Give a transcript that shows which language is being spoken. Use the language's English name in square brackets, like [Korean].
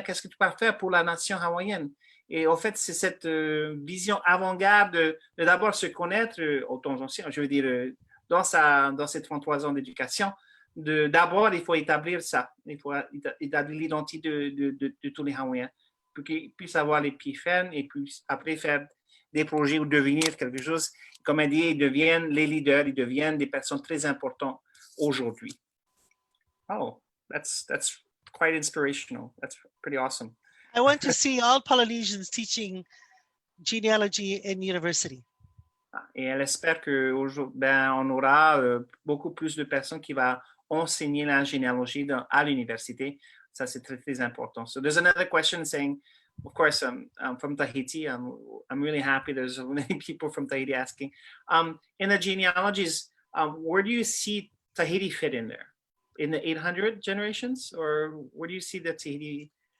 [French] Qu'est-ce que tu vas faire pour la nation hawaïenne? Et en fait, c'est cette vision avant-garde de d'abord se connaître, autant ancien, je veux dire, dans ces 33 ans d'éducation, d'abord, il faut établir ça. Il faut établir l'identité de tous les Hawaïens pour qu'ils puissent avoir les pieds fermes et puis après faire des projets ou devenir quelque chose. Comme elle dit, ils deviennent les leaders, ils deviennent des personnes très importantes aujourd'hui. [English] Oh, that's quite inspirational. That's pretty awesome. I want to see all Polynesians teaching genealogy in university. [French] Et elle espère qu'on aura beaucoup plus de personnes qui vont enseigner la généalogie à l'université. Ça, c'est très, très important. [English] So there's another question saying, of course, I'm from Tahiti. I'm really happy there's many people from Tahiti asking. In the genealogies, where do you see Tahiti fit in there? In the 800 generations? Or where do you see the Tahiti?